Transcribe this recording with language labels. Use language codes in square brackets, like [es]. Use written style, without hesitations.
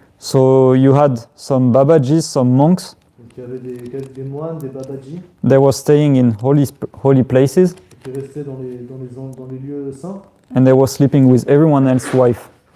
[en] So you had some Babajis, some monks. [fr] Donc il y avait des moines, des babaji, [en] They were staying in holy places, [fr] qui restaient dans les lieux saints. [en] and they were sleeping with everyone else's wife.